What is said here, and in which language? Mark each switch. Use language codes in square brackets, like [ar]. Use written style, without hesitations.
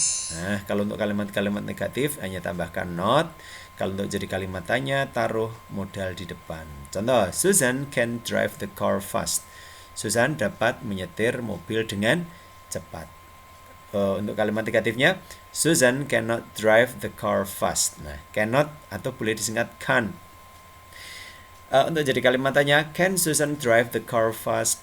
[id] Nah, kalau untuk kalimat-kalimat negatif hanya tambahkan not. Kalau untuk jadi kalimat tanya, taruh modal di depan. [en] Contoh, Susan can drive the car fast. [id] Susan dapat menyetir mobil dengan cepat. Untuk kalimat negatifnya, [en] Susan cannot drive the car fast. [id] Nah, cannot atau boleh disingkat can. Untuk jadi kalimat tanya, [en] can Susan drive the car fast?